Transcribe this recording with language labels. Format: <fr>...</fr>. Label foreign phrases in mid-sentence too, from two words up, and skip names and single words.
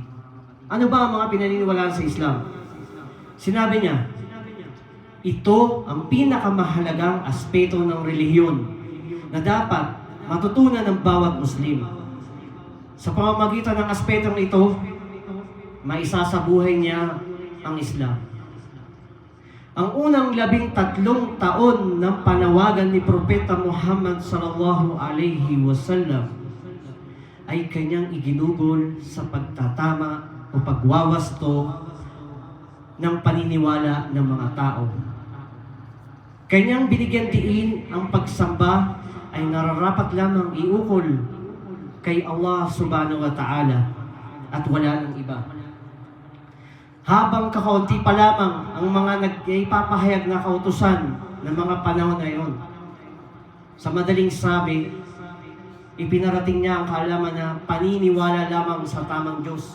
<tl>Ano ba ang mga pinaniniwalaan sa Islam? Sinabi niya, ito ang pinakamahalagang aspeto ng relihiyon na dapat matutunan ng bawat Muslim. Sa pamamagitan ng aspetong ito, maisasabuhay niya ang Islam. Ang unang 13 taon ng panawagan ni Propeta Muhammad</tl> <ar>صلى الله عليه وسلم</ar> <tl>ay kanyang iginugol sa pagtatama o pagwawasto ng paniniwala ng mga tao. Kanyang binigyan diin ang pagsamba ay nararapat lamang iukol kay Allah</tl> <ar>سبحانه وتعالى</ar> <tl>at wala ng iba. Habang kakaunti pa lamang ang mga nagpapahayag na kautusan ng mga panahon na yon. Sa madaling sabi, ipinarating niya ang kaalaman na paniniwala lamang sa tamang Diyos.</tl>